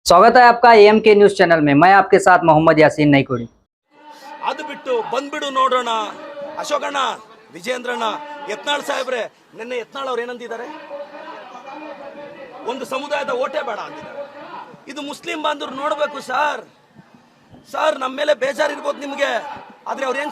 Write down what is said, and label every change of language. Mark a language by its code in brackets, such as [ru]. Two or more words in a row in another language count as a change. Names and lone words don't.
[hi] स्वागत है आपका एएमके न्यूज चैनल में। मैं आपके साथ मोहम्मद यासीन नईकुड़ी। [kn] ಅದು ಬಿಟ್ಟು ಬಂದ್ಬಿಡು ನೋಡೋಣ ಅಶೋಕಣ್ಣ ವಿಜೇಂದ್ರಣ್ಣ ಯತ್ನಾಳ್ ಸಾಹೇಬ್ರೆ ನಿನ್ನೆ ಯತ್ನಾಳ್ ಅವ್ರು ಏನಂತಿದ್ದಾರೆ ಒಂದು ಸಮುದಾಯದ ಓಟೆ ಬೇಡ ಅಂತಿದ್ದಾರೆ ಇದು ಮುಸ್ಲಿಂ ಬಾಂಧವರು ನೋಡಬೇಕು ಸರ್ ನಮ್ಮ ಮೇಲೆ ಬೇಜಾರಿರ್ಬೋದು ನಿಮಗೆ ಆದ್ರೆ ಅವ್ರು ಏನ್